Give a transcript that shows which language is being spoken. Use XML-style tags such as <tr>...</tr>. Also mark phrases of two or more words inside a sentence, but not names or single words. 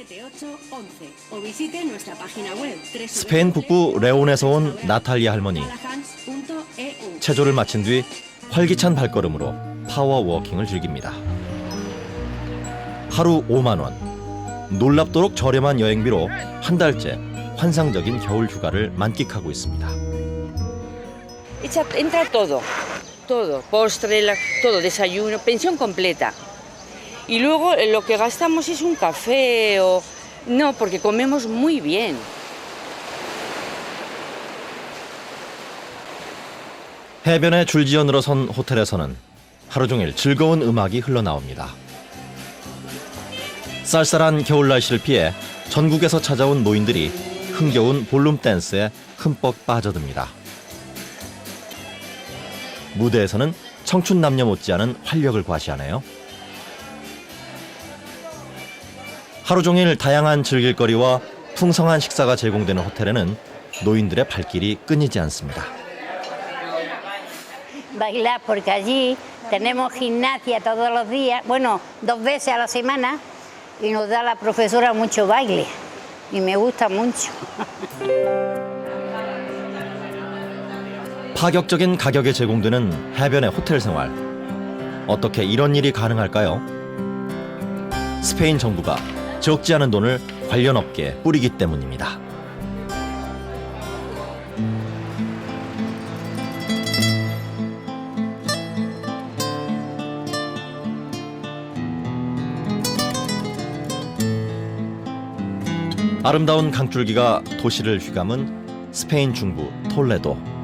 <ko>스페인 북부 레온에서 온 나탈리아 할머니. 체조를 마친 뒤 활기찬 발걸음으로 파워워킹을 즐깁니다. 하루 5만 원. 놀랍도록 저렴한 여행비로 한 달째 환상적인 겨울 휴가를 만끽하고 있습니다.</ko> <es>Entra todo, postre, todo, desayuno, pensión completa. Y luego lo que gastamos es un café o no, porque comemos muy bien.</es> <ko>해변에 줄지어 늘어선 호텔에서는 하루 종일 즐거운 음악이 흘러나옵니다. 쌀쌀한 겨울 날씨를 피해 전국에서 찾아온 노인들이 흥겨운 볼룸 댄스에 흠뻑 빠져듭니다. 무대에서는 청춘 남녀 못지않은 활력을 과시하네요. 하루 종일 다양한 즐길거리와 풍성한 식사가 제공되는 호텔에는 노인들의 발길이 끊이지 않습니다.</ko> <es>Bailar porque allí tenemos gimnasia todos los días, bueno, 2 veces a la semana y nos da la profesora mucho baile y me gusta mucho.</es> <ko>파격적인 가격에 제공되는 해변의 호텔 생활. 어떻게 이런 일이 가능할까요? 스페인 정부가 적지 않은 돈을 관련 업계에 뿌리기 때문입니다. 아름다운 강줄기가 도시를 휘감은 스페인 중부 톨레도.</ko>